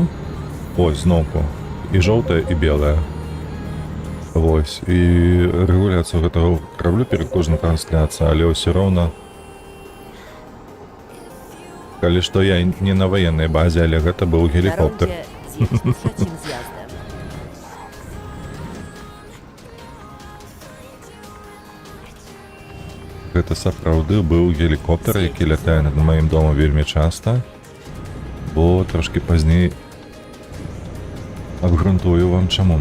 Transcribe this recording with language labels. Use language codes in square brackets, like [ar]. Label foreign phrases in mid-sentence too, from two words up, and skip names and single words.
[be] Ось, зноўку. І жоўтая, і белая. Вось. І рэгуляцыю гэтага раблю перад кожнай трансляцыяй, але ўсё роўна. Калі што я не на ваеннай базе, але гэта быў [pl] Na [be] гелікоптер. [pl] rondzie zjedź trzecim zjazdem. [be] Гэта сапраўды быў гелікоптер, які лятае над маім домам вельмі часта, бо трошкі пазней абгрунтую вам чаму.